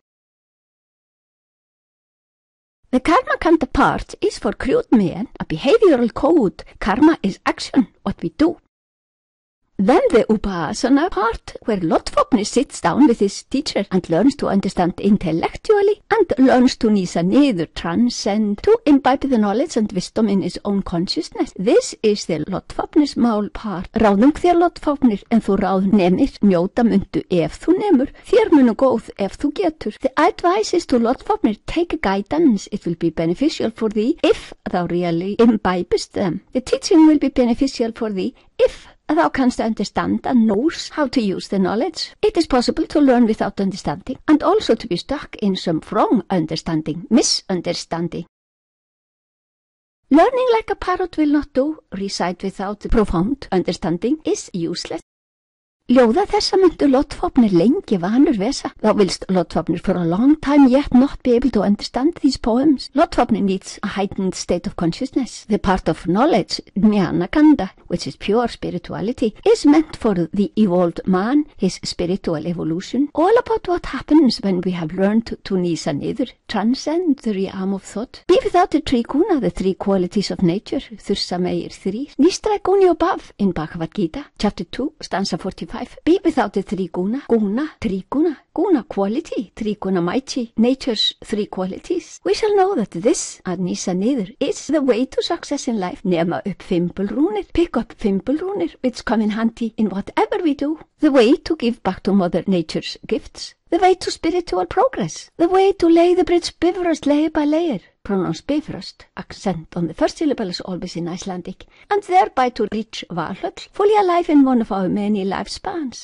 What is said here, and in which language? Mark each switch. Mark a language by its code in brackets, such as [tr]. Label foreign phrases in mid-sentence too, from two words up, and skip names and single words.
[en] The Karmakanda part is for crude men, a behavioral code. Karma is action, what we do. Then the Upasana part, where Lottfapnir sits down with his teacher and learns to understand intellectually and learns to [is] nýsa niður, [en] transcend, to imbibe the knowledge and wisdom in his own consciousness. This is the Lottfapnismál part. [is] Ráðum þér Lottfapnir, en þú ráð nemir, njóta myndu ef þú nemur, þér munu góð ef þú getur. [en] The advice is to Lottfapnir, take guidance. It will be beneficial for thee if thou really imbibest them. The teaching will be beneficial for thee if thou canst understand and knows how to use the knowledge. It is possible to learn without understanding, and also to be stuck in some wrong understanding, misunderstanding. Learning like a parrot will not do. Recite without profound understanding is useless. [is] Ljóða þessa myndu Lottfapnir lengi vanur vesa. [en] Thou willst Lottfapnir for a long time yet not be able to understand these poems. Lottfapnir needs a heightened state of consciousness. The part of knowledge, Jnanakanda, which is pure spirituality, is meant for the evolved man, his spiritual evolution. All about what happens when we have learned to [is] nýsa niður, [en] transcend the realm of thought. Be without the triguna, the 3 qualities of nature, [is] þursa meir [en] 3. Nistra guni above in Bhagavad Gita, chapter 2, stanza 45. Be without the 3 guna, triguna, guna quality, triguna mighty, nature's 3 qualities. We shall know that this, [is] að nýsa niður, [en] is the way to success in life. [is] Nema upp fimbulrúnir, [en] pick up fimbulrúnir, which come in handy in whatever we do. The way to give back to Mother Nature's gifts. The way to spiritual progress. The way to lay the bridge Bifrost layer by layer. Pronounced Bifrost, accent on the first syllable is always in Icelandic, and thereby to reach Valhöll, fully alive in one of our many lifespans.